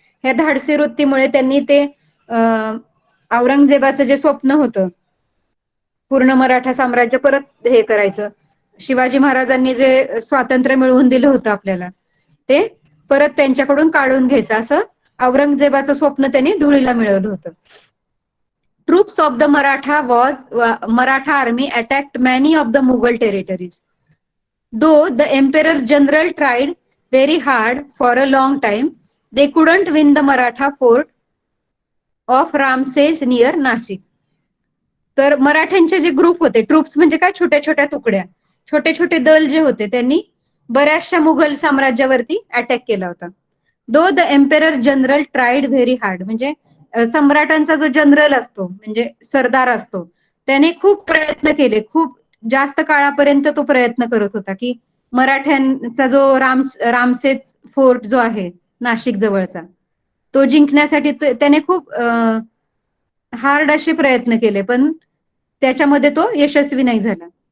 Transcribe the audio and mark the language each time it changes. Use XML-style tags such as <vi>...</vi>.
<mr>ह्या धाडसी वृत्तीमुळे त्यांनी ते औरंगजेबाचं जे स्वप्न होतं पूर्ण मराठा साम्राज्य परत हे करायचं, शिवाजी महाराजांनी जे स्वातंत्र्य मिळवून दिलं होतं आपल्याला ते परत त्यांच्याकडून काढून घ्यायचं असं औरंगजेबाचं स्वप्न त्यांनी धुळीला मिळवलं होतं.</mr> <en>Troops of the Maratha army attacked many of the Mughal territories. Though the emperor general tried very hard for a long time, they couldn't win the Maratha fort of Ramses near Nasik.</en> <mr>तर मराठ्यांचे जे group होते, troops म्हणजे काय, छोट्या छोट्या तुकड्या, छोटे छोटे दल जे होते त्यांनी बऱ्याचशा मुघल साम्राज्यावरती अटॅक केला होता.</mr> <en>Though the emperor general tried very hard.</en> <mr>म्हणजे सम्राटांचा जो जनरल असतो म्हणजे सरदार असतो त्याने खूप प्रयत्न केले, खूप जास्त काळापर्यंत तो प्रयत्न करत होता की मराठ्यांचा जो रामसेज फोर्ट जो आहे नाशिक जवळचा तो जिंकण्यासाठी त्याने खूप हार्ड असे प्रयत्न केले, पण त्याच्यामध्ये तो यशस्वी नाही झाला.</mr>